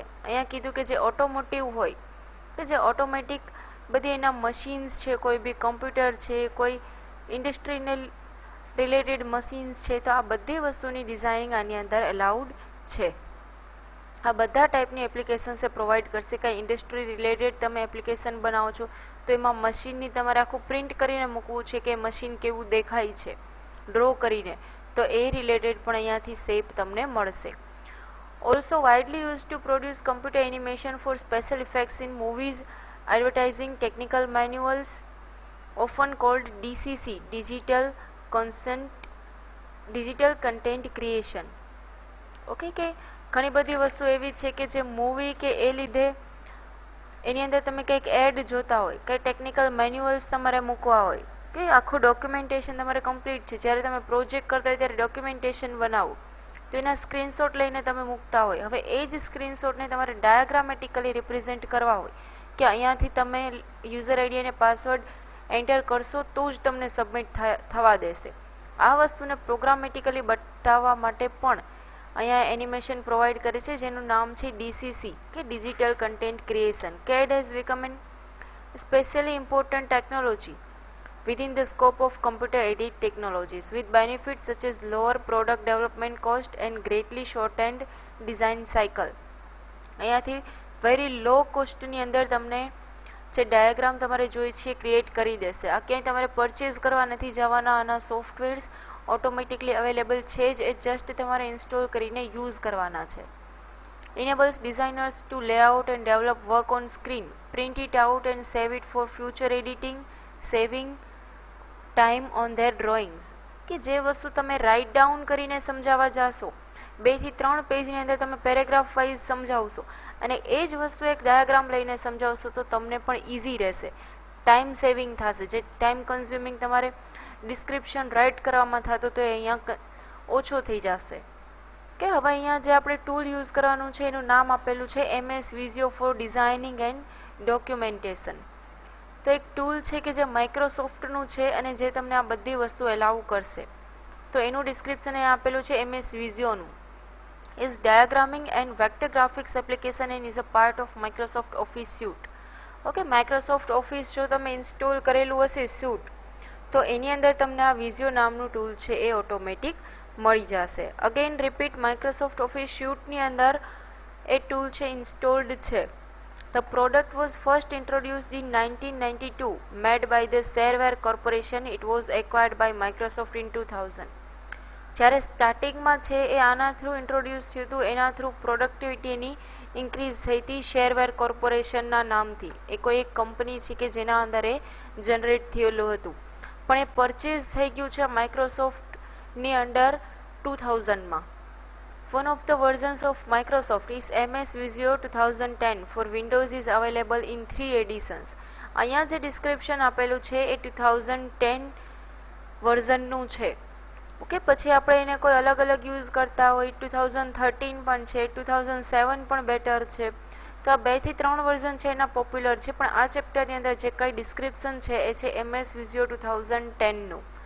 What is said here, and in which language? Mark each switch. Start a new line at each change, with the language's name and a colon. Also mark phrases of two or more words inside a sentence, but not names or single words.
Gujarati: અહીંયા કીધું કે જે ઓટોમોટિવ હોય, કે જે ઓટોમેટિક બધી એના મશીન્સ છે, કોઈ બી કમ્પ્યુટર છે, કોઈ
English: industryને related machines
Gujarati: છે, તો આ બધી વસ્તુની ડિઝાઇનિંગ આની અંદર અલાઉડ છે. આ બધા ટાઈપની એપ્લિકેશન્સ એ પ્રોવાઈડ કરશે. કાંઈ
English: industry related
Gujarati: તમે એપ્લિકેશન બનાવો છો તો એમાં મશીનની તમારે આખું પ્રિન્ટ કરીને મૂકવું છે કે મશીન કેવું દેખાય છે ડ્રો કરીને, તો એ રિલેટેડ પણ અહીંયાથી શેપ તમને મળશે.
English: Also widely used to produce computer animation for special effects in movies, advertising, technical manuals, often called DCC, digital content creation.
Gujarati: ઓકે, કે ઘણી બધી વસ્તુ એવી છે કે જે મૂવી કે એ લીધે એની અંદર તમે કંઈક એડ જોતા હોય, કંઈ
English: technical manuals
Gujarati: તમારે મૂકવા હોય, કે આખું ડોક્યુમેન્ટેશન તમારે કમ્પ્લીટ છે, જ્યારે તમે પ્રોજેક્ટ કરતા હોય ત્યારે ડોક્યુમેન્ટેશન બનાવો તો એના સ્ક્રીનશોટ લઈને તમે મૂકતા હોય. હવે એ જ સ્ક્રીનશોટને તમારે ડાયાગ્રામેટિકલી રિપ્રેઝેન્ટ કરવા હોય કે અહીંયાથી તમે
English: user ID
Gujarati: અને પાસવર્ડ એન્ટર કરશો તો જ તમને સબમિટ થવા દેશે. આ વસ્તુને પ્રોગ્રામેટિકલી બતાવવા માટે પણ અહીંયા એનિમેશન પ્રોવાઈડ કરે છે, જેનું નામ છે DCC કે
English: digital content creation. CAD has become an especially important technology within the scope of computer aided technologies, with benefits such as lower product development cost and greatly shortened design cycle.
Gujarati: અહીંયાથી
English: very low costની
Gujarati: અંદર તમને જે ડાયાગ્રામ તમારે જોઈએ છે ક્રિએટ કરી દેશે. આ ક્યાંય તમારે પરચેઝ કરવા નથી જવાના, આના
English: softwares automatically available
Gujarati: છે જ, એ જસ્ટ તમારે ઇન્સ્ટોલ કરીને યુઝ કરવાના છે.
English: enables designers to lay out and develop work on screen, print it out and save it for future editing, saving time on their drawings.
Gujarati: કે જે વસ્તુ તમે
English: write down
Gujarati: કરીને સમજાવવા જાશો, 2 થી 3 પેજની અંદર તમે
English: paragraph wise
Gujarati: સમજાવશો અને એ જ વસ્તુ એક ડાયાગ્રામ લઈને સમજાવશો તો તમને પણ ઇઝી રહેશે,
English: time saving
Gujarati: થશે. જે
English: time consuming
Gujarati: તમારે
English: description write
Gujarati: કરવામાં થતો તો એ અહીંયા ઓછો થઈ જશે. કે હવે અહીંયા જે આપણે
English: tool use
Gujarati: કરવાનું છે એનું નામ આપેલું છે MS Visio for Designing and Documentation. તો એક ટૂલ છે કે જે માઇક્રોસોફ્ટનું છે અને જે તમને આ બધી વસ્તુ એલાઉ કરશે. તો એનું ડિસ્ક્રિપ્શન એ આપેલું છે MS Visioનું.
English: is diagramming and vector graphics application and is a part of Microsoft Office suite.
Gujarati: ઓકે, માઇક્રોસોફ્ટ ઓફિસ જો તમે ઇન્સ્ટોલ કરેલું હશે સ્યુટ, તો એની અંદર તમને આ વિઝિયો નામનું ટૂલ છે એ ઓટોમેટિક મળી જશે.
English: again repeat,
Gujarati: માઇક્રોસોફ્ટ ઓફિસ સ્યુટની અંદર એ ટૂલ છે ઇન્સ્ટોલ્ડ છે.
English: The product was first introduced in 1992, made by the Shareware Corporation. It was acquired by Microsoft in 2000.
Gujarati: જ્યારે સ્ટાર્ટિંગમાં છે એ આના થ્રુ ઇન્ટ્રોડ્યુસ થયું હતું, એના થ્રુ
English: productivityની increase
Gujarati: થઈ હતી શેરવેર કોર્પોરેશનના નામથી. એ કોઈ એક કંપની છે કે જેના અંદર એ જનરેટ થયેલું હતું, પણ એ પરચેઝ થઈ ગયું છે માઇક્રોસોફ્ટની અંડર 2000માં.
English: One of the versions of Microsoft is MS Visio 2010 for Windows is available in 3 editions.
Gujarati: અહીંયા જે ડિસ્ક્રિપ્શન આપેલું છે એ 2010 વર્ઝનનું છે. ઓકે, પછી આપણે એને કોઈ અલગ અલગ યુઝ કરતા હોય, 2013 પણ છે, 2007 પણ બેટર છે. તો આ 2 થી 3 વર્ઝન છે એના પોપ્યુલર છે, પણ આ ચેપ્ટરની અંદર જે કંઈ ડિસ્ક્રિપ્શન છે એ છે MS Visio 2010નું.